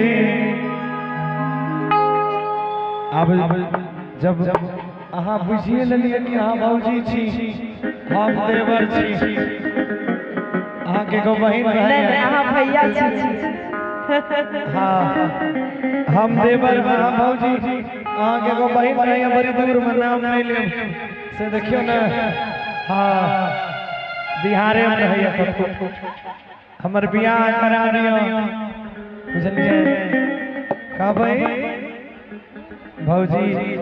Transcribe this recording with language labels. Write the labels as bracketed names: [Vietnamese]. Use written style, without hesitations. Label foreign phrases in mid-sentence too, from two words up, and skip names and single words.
[Maithili] अब जब अहाँ बुझिए लेलिए कि अहाँ भौजी छी, हम देवर छी, अहाँ के गो बहिन अहाँ भैया छी। हाँ हम देवर अहाँ भौजी, अहाँ के गो बहिन नहीं, बड़ी दूर में नाम नहीं ले से देखियो ना। हाँ बिहारे में है हमर बियाह करा दियो, बुझलिए का भाई भौजी।